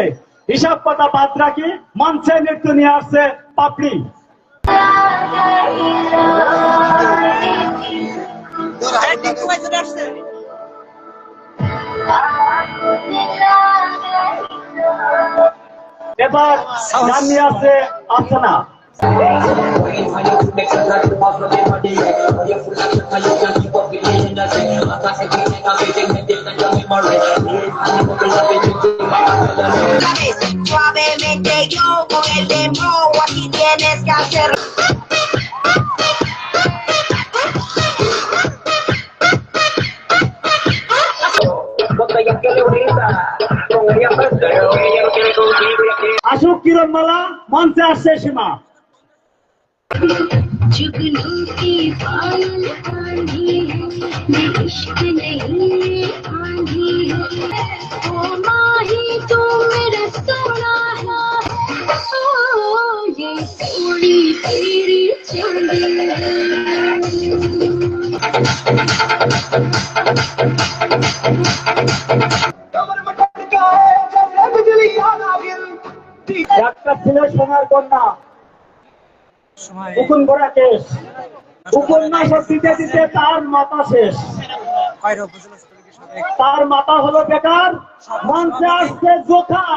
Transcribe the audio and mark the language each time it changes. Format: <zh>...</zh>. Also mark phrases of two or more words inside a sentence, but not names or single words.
<bn>হিসাব কথা বাদ রাখি মঞ্চে নৃত্য নিয়ে আসছে পাপড়ি। এবার গান নিয়ে আসছে আফসানা।</bn> <es>Suavemente yo con el dembow, así tienes que hacerlo.</es> <bn>আসুক কিরণমালা, মঞ্চে আসছে সীমা।</bn> <hi>जुगनू की पायल आंधी है, इश्क नहीं आंधी है। ओ माही तू मेरा सोना है, ओ ये सोनी तेरी चांदी है।</hi> <bn>একটা ছিল সোনার কন্যা, উকুন ভরা কেশ, উপন্যাস দিতে দিতে তার মাথা শেষ, তার মাথা হলো বেকার, মঞ্চে আসছে জোখার।</bn>